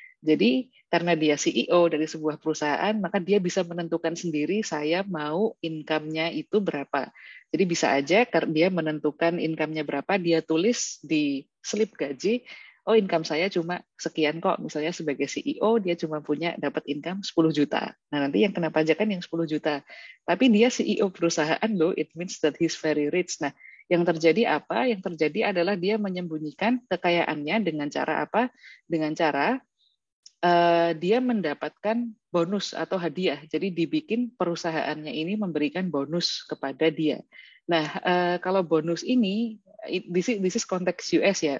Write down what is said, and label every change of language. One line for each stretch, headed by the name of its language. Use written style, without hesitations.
Indonesian: Jadi karena dia CEO dari sebuah perusahaan, maka dia bisa menentukan sendiri saya mau income-nya itu berapa. Jadi bisa aja dia menentukan income-nya berapa, dia tulis di slip gaji, oh income saya cuma sekian kok. Misalnya sebagai CEO dia cuma punya dapat income 10 juta. Nah nanti yang kena pajak kan yang 10 juta. Tapi dia CEO perusahaan loh,
English: it means that he's very rich.
Indonesian: Nah yang terjadi apa? Yang terjadi adalah dia menyembunyikan kekayaannya dengan cara apa? Dengan cara dia mendapatkan bonus atau hadiah. Jadi dibikin perusahaannya ini memberikan bonus kepada dia. Nah, kalau bonus ini,
English: this is
Indonesian: konteks US ya.